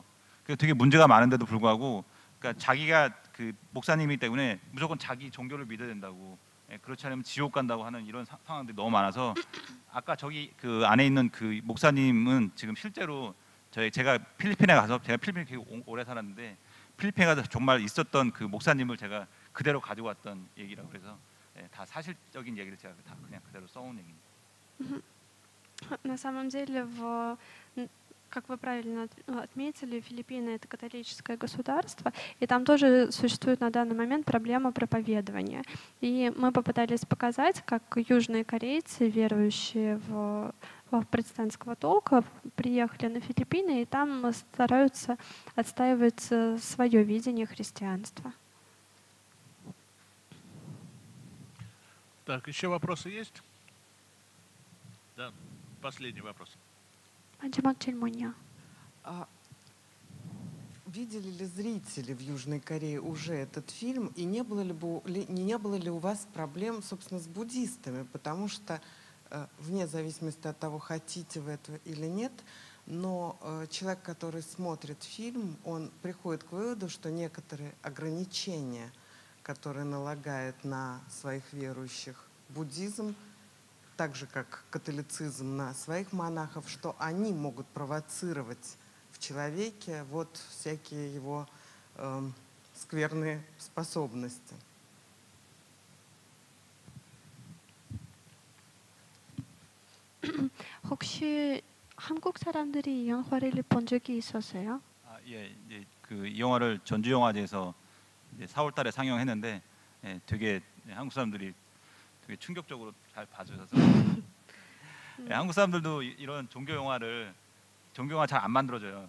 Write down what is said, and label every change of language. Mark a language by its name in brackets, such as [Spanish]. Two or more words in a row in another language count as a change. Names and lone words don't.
[Korean] 그 되게 문제가 많은데도 불구하고 그러니까 자기가 그 목사님이기 때문에 무조건 자기 종교를 믿어야 된다고 그렇지 않으면 지옥 간다고 하는 이런 상황들이 너무 많아서 아까 저기 그 안에 있는 그 목사님은 지금 실제로 제가 필리핀에 가서 제가 필리핀에 되게 오래 살았는데 필리핀에 가서 정말 있었던 그 목사님을 제가 그대로 가지고 왔던 얘기라고 그래서 다 사실적인 얘기를 제가 다 그냥 그대로 써온 얘기입니다. [Russian] На самом деле, как вы правильно отметили, Филиппины — это католическое государство, и там тоже существует на данный момент проблема проповедования. И мы попытались показать, как южные корейцы, верующие в протестантского толка, приехали на Филиппины, и там стараются отстаивать свое видение христианства. Так, еще вопросы есть? Да, последний вопрос. [Korean] 마지막 질문이요. [Russian] Видели ли зрители в Южной Корее уже этот фильм, и не было ли у вас проблем, собственно, с буддистами? Потому что, вне зависимости от того, хотите вы этого или нет, но человек, который смотрит фильм, он приходит к выводу, что некоторые ограничения, которые налагает на своих верующих буддизм, так же, как католицизм на своих монахов, что они могут провоцировать в человеке вот всякие его скверные способности. [Korean] 혹시 한국 사람들이 이 영화를 본 적이 있었어요? 예, 이제 그 이 영화를 전주영화제에서 이제 4월달에 상영했는데 되게 한국 사람들이 되게 충격적으로 잘 봐주셔서 한국 사람들도 이런 종교 영화 잘 안 만들어져요.